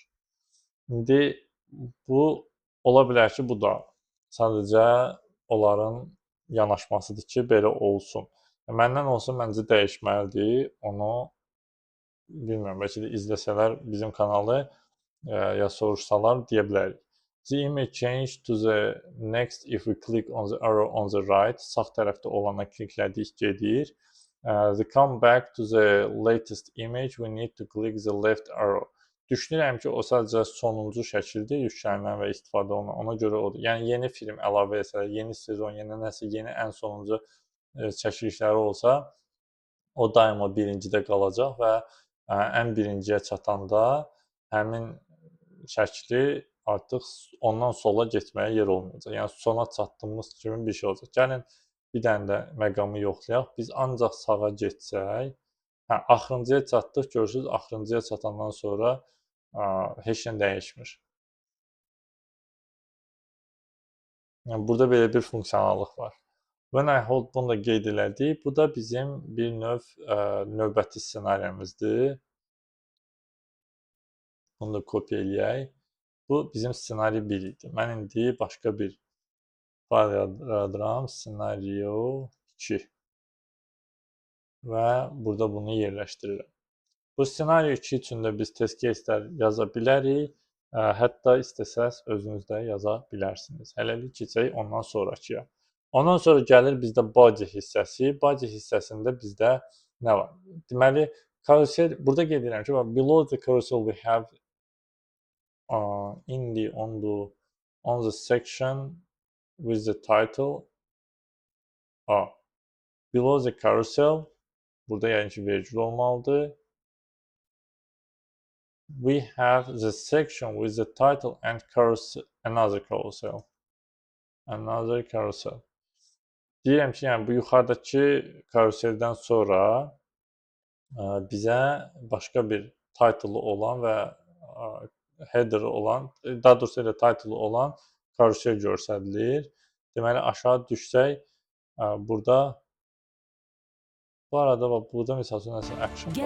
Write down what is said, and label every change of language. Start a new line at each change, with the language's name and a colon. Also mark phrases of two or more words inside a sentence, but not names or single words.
Azerbaijani: İndi bu ola bilər ki, bu da sadəcə onların yanaşmasıdır ki, belə olsun. Məndən olsa məncə dəyişməlidir. Onu bilmirəm, bəlkə də izləsələr bizim kanalı ya soruşsalar deyə bilərik.
English: The image change to the next if we click on the arrow on the right.
Azerbaijani: Sağ tərəfdə olana kliklədik, gedir.
English: The come back to the latest image, we need to click the left arrow.
Azerbaijani: Düşünürəm ki, o sadəcə sonuncu şəkildir, yüklənilən və istifadə olunan. Ona görə odur. Yəni yeni film əlavə etsələr, yeni sezon, yeni nəsə, yeni ən sonuncu çəkilişləri olsa, o daima birincidə qalacaq və ən birinciyə çatanda həmin şəkli artıq ondan sola getməyə yer olmayacaq. Yəni sona çatdığımız kimi bir şey olacaq. Gəlin bir dənə də məqamı yoxlayaq. Biz ancaq sağa getsək, axırıncıya çatdıq, görürsüz, axırıncıya çatandan sonra heç nə dəyişmir. Yəni burada belə bir funksionallıq var.
English: When I hold
Azerbaijani: bunu da qeyd elədik. Bu da bizim bir növ növbəti ssenariyimizdir. Bunu da kopya eləyək. Bu bizim ssenari 1 idi. Mən indi başqa bir fayl yaradıram. Scenario 2. Və burada bunu yerləşdirirəm. Bu ssenari 2 üçün də biz
English: test case'lər
Azerbaijani: yaza bilərik. Hətta istəsəz özünüz də yaza bilərsiniz. Hələlik keçək ondan sonrakıya. Ondan sonra gəlir bizdə body hissəsi. Body hissəsində bizdə nə var? Deməli, karusel, burada qeyd edirəm ki,
English: below the carousel we have on the section with the title below the carousel,
Azerbaijani: burada yəni ki, vergül olmalıdır.
English: We have the section with the title and carousel, another carousel. Another carousel.
Azerbaijani: Deyirəm ki, yəni bu yuxarıdakı karuseldən sonra bizə başqa bir title olan və header olan, daha doğrusu elə title olan karusel göstərilir. Deməli aşağı düşsək, burada bu arada burada məsəl üçün nəsə action var.